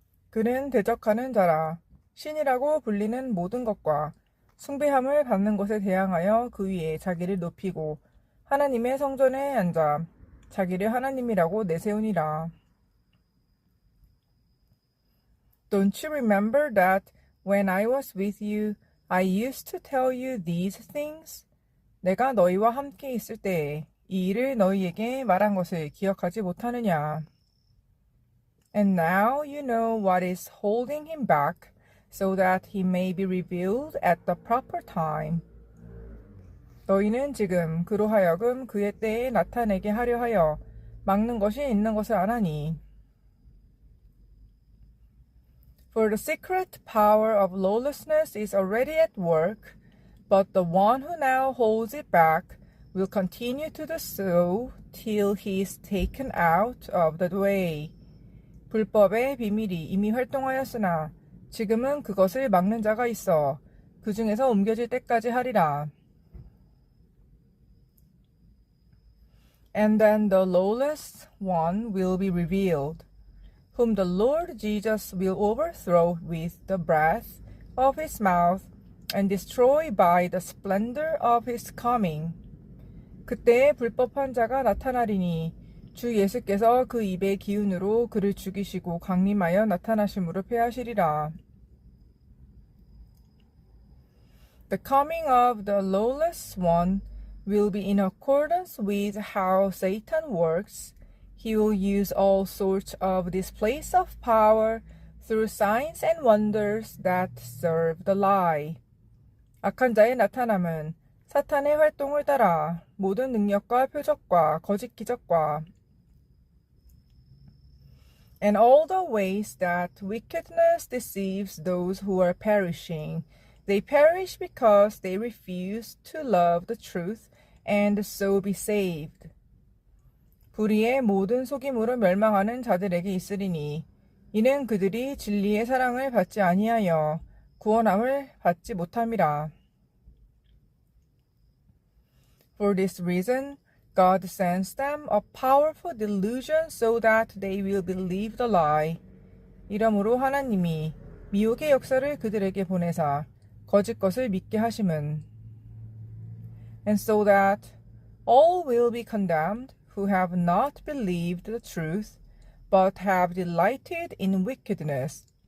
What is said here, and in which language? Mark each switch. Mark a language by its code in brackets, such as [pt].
[ko] 그는 대적하는 자라 신이라고 불리는 모든 것과 숭배함을 받는 것에 대항하여 그 위에 자기를 높이고 하나님의 성전에 앉아 자기를 하나님이라고 내세우니라. [en] Don't you remember that when I was with you, I used to tell you these things? [ko] 내가 너희와 함께 있을 때에 이 일을 너희에게 말한 것을 기억하지 못하느냐? [en] And now you know what is holding him back, so that he may be revealed at the proper time. [ko] 너희는 지금 그로 하여금 그의 때에 나타내게 하려 하여 막는 것이 있는 것을 아나니. [en] For the secret power of lawlessness is already at work, but the one who now holds it back will continue to do so till he is taken out of the way. [ko] 불법의 비밀이 이미 활동하였으나 지금은 그것을 막는 자가 있어 그 중에서 옮겨질 때까지 하리라. [en] And then the lawless one will be revealed, whom the Lord Jesus will overthrow with the breath of his mouth and destroy by the splendor of his coming. [ko] 그때에 불법한 자가 나타나리니 주 예수께서 그 입의 기운으로 그를 죽이시고 강림하여 나타나심으로 패하시리라. [en] The coming of the lawless one will be in accordance with how Satan works. He will use all sorts of displays of power through signs and wonders that serve the lie. [ko] 악한 자의 나타남은 사탄의 활동을 따라 모든 능력과 표적과 거짓 기적과 [en] and all the ways that wickedness deceives those who are perishing. They perish because they refuse to love the truth and so be saved. [ko] 불의의 모든 속임으로 멸망하는 자들에게 있으리니 이는 그들이 진리의 사랑을 받지 아니하여 구원함을 받지 못함이라. [en] For this reason, God sends them a powerful delusion so that they will believe the lie. [ko] 이러므로 하나님이 미혹의 역사를 그들에게 보내사 거짓 것을 믿게 하심은 [en] And so that all will be condemned who have not believed the truth, but have delighted in wickedness.